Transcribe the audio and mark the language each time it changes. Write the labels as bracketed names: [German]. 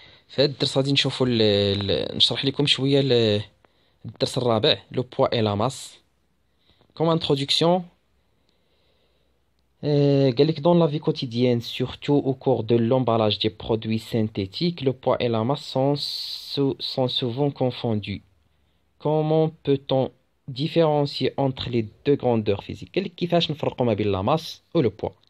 [Arabic] في هذا الدرس غادي نشوفوا نشرح لكم شويه الدرس الرابع لو بوا اي لا ماس كوم انتروداكسيون. قال لك [French] dans la vie quotidienne surtout au cours de l'emballage des produits synthétiques le poids et la masse sont souvent confondus. Comment peut-on différencier entre les deux grandeurs physiques؟ [Arabic] قال لك كيفاش نفرقوا ما بين لا ماس و لو بوا.